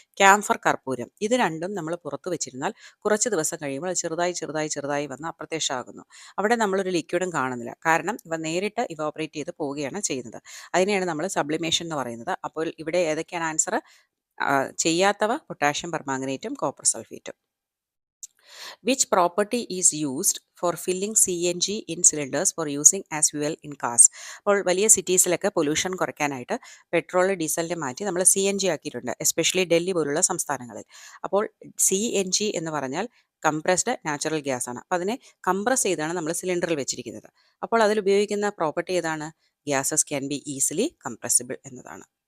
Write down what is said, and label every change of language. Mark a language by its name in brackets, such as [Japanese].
[Malayalam] Camphor കർപ്പൂരം, ഇത് രണ്ടും നമ്മൾ പുറത്ത് വെച്ചിരുന്നാൽ കുറച്ച് ദിവസം കഴിയുമ്പോൾ അത് ചെറുതായി വന്ന് അപ്രത്യക്ഷമാകുന്നു. അവിടെ നമ്മളൊരു ലിക്വിഡും കാണുന്നില്ല, കാരണം ഇവ നേരിട്ട് ഇവോപ്പറേറ്റ് ചെയ്ത് പോവുകയാണ് ചെയ്യുന്നത്. അതിനെയാണ് നമ്മൾ സബ്ലിമേഷൻ എന്ന് പറയുന്നത്. അപ്പോൾ ഇവിടെ ഏതൊക്കെയാണ് answer? ചെയ്യാത്തവ potassium പെർമാംഗനേറ്റും copper സൾഫേറ്റും. [English] Which property is used for filling CNG in cylinders for using as fuel in cars? [Malayalam] അപ്പോൾ വലിയ സിറ്റീസിലൊക്കെ പൊല്യൂഷൻ കുറയ്ക്കാനായിട്ട് പെട്രോൾ ഡീസലിനെ മാറ്റി നമ്മൾ CNG ആക്കിയിട്ടുണ്ട്, എസ്പെഷ്യലി ഡൽഹി പോലുള്ള സംസ്ഥാനങ്ങളിൽ. അപ്പോൾ CNG എന്ന് പറഞ്ഞാൽ കംപ്രസ്ഡ് നാച്ചുറൽ ഗ്യാസ് ആണ്. അപ്പോൾ അതിനെ കംപ്രസ് ചെയ്താണ് നമ്മൾ സിലിണ്ടറിൽ വെച്ചിരിക്കുന്നത്. അപ്പോൾ അതിൽ ഉപയോഗിക്കുന്ന പ്രോപ്പർട്ടി ഏതാണ്? [English] gases can be easily compressible [Malayalam] എന്നതാണ്.